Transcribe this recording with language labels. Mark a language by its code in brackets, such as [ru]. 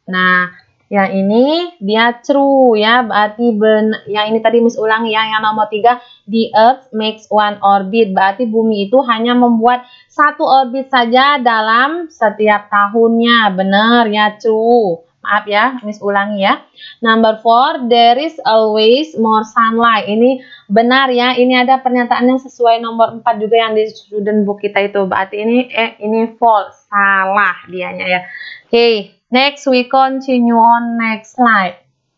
[id] Nah, yang ini dia true ya, berarti yang ini tadi Miss ulangi ya, yang nomor 3, [en] the earth makes one orbit. [id] Berarti bumi itu hanya membuat satu orbit saja dalam setiap tahunnya. Benar ya, true. Maaf ya, Miss ulangi ya. [en] Number 4, there is always more sunlight. [id] Ini benar ya, ini ada pernyataan yang sesuai nomor 4 juga yang di student book kita itu. Berarti ini false, salah dianya ya. [en] Oke, next we continue on next slide.